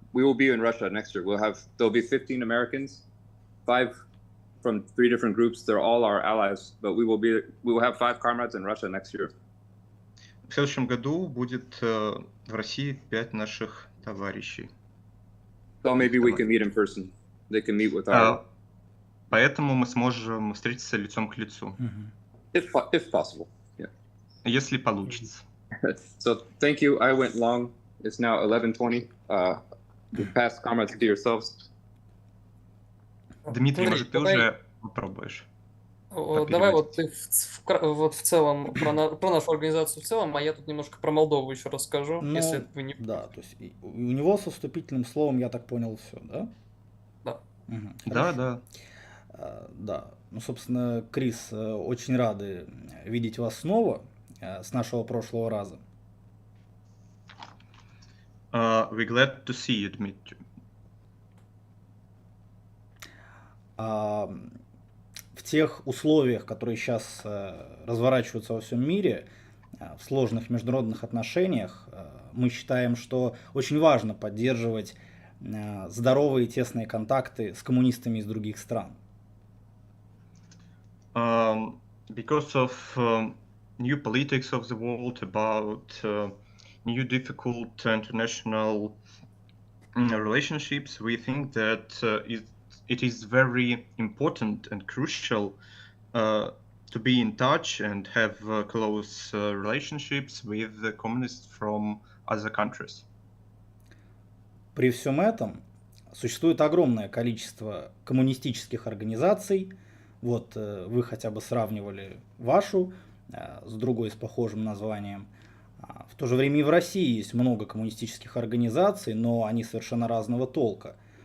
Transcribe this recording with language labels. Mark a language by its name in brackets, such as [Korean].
[English] We will be in Russia next year. There'll be 15 Americans, 5 from 3 different groups. They're all our allies, but we will have 5 comrades in Russia next year. [Russian] В следующем году будет в России 5 наших товарищей. [English] So maybe we can meet in person. They can meet with our. [Russian] Поэтому мы сможем встретиться лицом к лицу. [English] If possible, yeah. [Russian] Если получится. [English] So thank you. I went long. It's now 11:20. You pass comments to yourselves. [Russian] Дмитрий, Смотри, может, ты уже попробуешь? Давай вот ты в целом про нашу организацию в целом, а я тут немножко про Молдову еще расскажу, если вы не... Да, то есть у него со вступительным словом, я так понял, все, да? Да. Да. Да, ну, собственно, Крис, очень рады видеть вас снова с нашего прошлого раза. [English] We're glad to see you, Dmitry. [Russian] В тех условиях, которые сейчас разворачиваются во всем мире, в сложных международных отношениях, мы считаем, что очень важно поддерживать здоровые и тесные контакты с коммунистами из других стран. [English] Because of new politics of the world, about new difficult international relationships, we think that it is very important and crucial to be in touch and have close relationships with the communists from other countries. [Russian] При всем этом существует огромное количество коммунистических организаций. Вот вы хотя бы сравнивали вашу с другой с похожим названием. В то же время и в России есть много коммунистических организаций, но они совершенно разного толка.